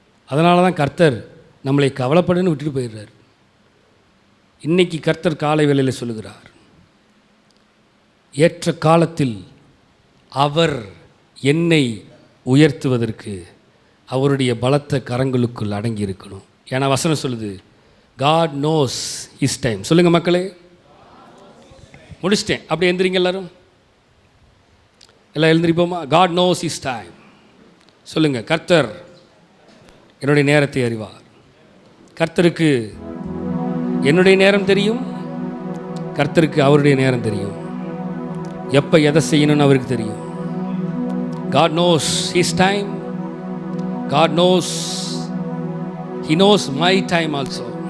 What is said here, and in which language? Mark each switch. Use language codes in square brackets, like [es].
[ta] அதனால தான் கர்த்தர் நம்மளை கவலைப்படுன்னு விட்டுட்டு போயிடுறார். இன்னைக்கு கர்த்தர் காலை வேளையில் சொல்லுகிறார், ஏற்ற காலத்தில் அவர் என்னை உயர்த்துவதற்கு அவருடைய பலத்த கரங்களுக்குள் அடங்கி இருக்கணும். ஏன்னா வசனம் சொல்லுது, [en] God knows his time. [ta] சொல்லுங்கள் மக்களே. முடிச்சிட்டேன். அப்படி எழுந்திரிங்க எல்லாரும், எல்லாம் எழுந்திரிப்போமா? [en] God knows his time. [ta] சொல்லுங்கள், கர்த்தர் என்னுடைய நேரத்தை அறிவார். கர்த்தருக்கு என்னுடைய நேரம் தெரியும், கர்த்தருக்கு அவருடைய நேரம் தெரியும். எப்போ எதை செய்யணும்னு அவருக்கு தெரியும். [en] God knows his time. God knows, he knows my time also.